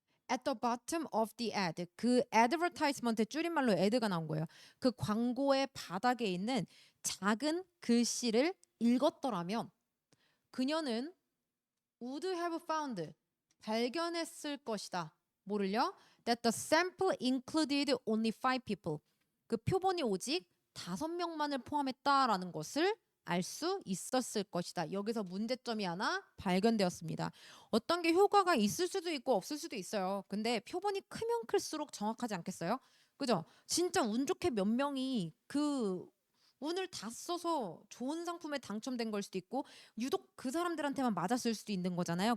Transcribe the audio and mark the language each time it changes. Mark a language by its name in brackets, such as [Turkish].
[English] At the bottom of the ad. [Korean] 그 advertisement의 줄임말로 ad가 나온 거예요. 그 광고의 바닥에 있는 작은 글씨를 읽었더라면 그녀는 [English] would have found [Korean] 발견했을 것이다. 뭐를요? [English] That the sample included only 5 people. [Korean] 그 표본이 오직 5명만을 포함했다라는 것을 알 수 있었을 것이다. 여기서 문제점이 하나 발견되었습니다. 어떤 게 효과가 있을 수도 있고 없을 수도 있어요. 근데 표본이 크면 클수록 정확하지 않겠어요? 그죠? 진짜 운 좋게 몇 명이 그 운을 다 써서 좋은 상품에 당첨된 걸 수도 있고 유독 그 사람들한테만 맞았을 수도 있는 거잖아요.